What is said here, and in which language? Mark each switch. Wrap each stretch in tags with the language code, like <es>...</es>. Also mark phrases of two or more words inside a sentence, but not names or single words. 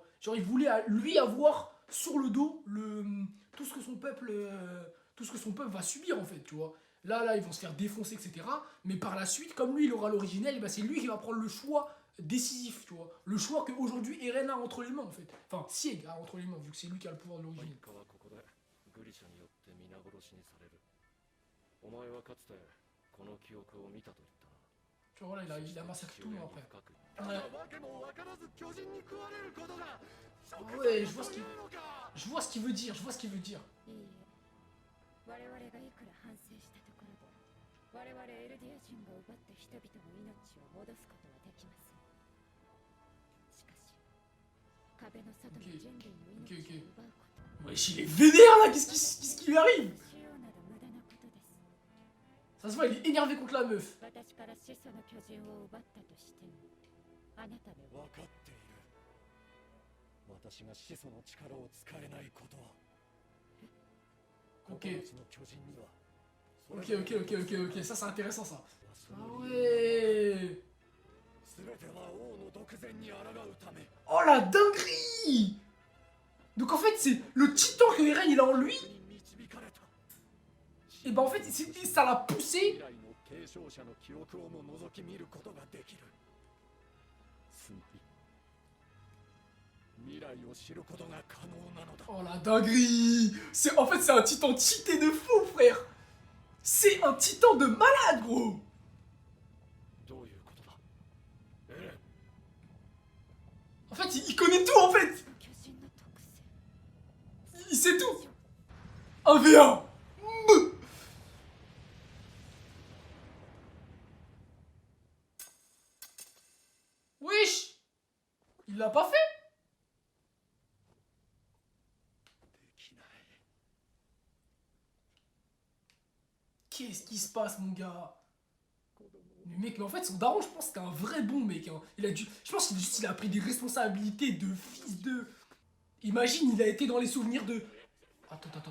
<fr>Genre, il voulait lui avoir sur le dos tout ce que son peuple. Tout ce que son peuple va subir en fait, tu vois. Là, ils vont se faire défoncer, etc. Mais par la suite, comme lui, il aura l'originel, eh ben, c'est lui qui va prendre le choix décisif, tu vois. Le choix qu'aujourd'hui Eren a entre les mains, en fait. Enfin, Sieg a entre les mains, vu que c'est lui qui a le pouvoir de l'origine.</fr> <ja>グリシャによって皆殺しにされる。お前はかつてこの記憶を見たと言ったな。</ja> <fr>Tu vois, voilà, il a massacré tout le monde après.</fr> <ja>ただ</ja> <fr>Ouais.</fr> <ja>わけも分からず巨人に食われることが</ja> <fr>Ah ouais, je vois ce qu'il veut dire, je vois ce qu'il veut dire.</fr> <ja>いいえ我々がいくら反省したところで我々エルディア人が奪った人々の命を戻すことはできません。しかし壁の外の人類の命を奪うこと</ja> <fr>Wesh, il est vénère là, qu'est-ce qui lui arrive?</fr> <ja>しようなど無駄なことです。</ja> <fr>Ça se voit, il est énervé contre la meuf.</fr> <ja>私から始祖の巨人を奪ったとしてもあなたでは分かっている。私が始祖の力を使えないことは。</ja> <fr>Ok.</fr> <ja>9つの巨人には</ja> <fr>Ok, ça c'est intéressant ça. Ah ouais.</fr> <ja>全ては王の独善に抗うため</ja> <fr>Oh la dinguerie. Donc en fait, c'est le titan que Eren il a en lui.</fr> <ja>に導かれた。</ja> <fr>Et ben en fait, ça l'a poussé.</fr> <ja>未来の継承者の記憶をも覗き見ることができる。つまり未来を知ることが可能なのだ。</ja> <fr>Oh la dinguerie. En fait, c'est un titan cheaté de fou, frère. C'est un titan de malade, gros.</fr> <ja>どういうことだ。エレン。</ja> <fr>En fait, il connaît tout en fait.</fr> <ja>巨人の特性</ja> <fr>Il sait tout. 1v1. Wesh. Il l'a pas fait.</fr> <ja>できない。</ja> <fr>Qu'est-ce qui se passe, mon gars? Mais mec, mais en fait, son daron, je pense que c'était un vrai bon mec. Hein. Je pense qu'il a pris des responsabilités de fils de. Imagine, il a été dans les souvenirs de. Attends.</fr>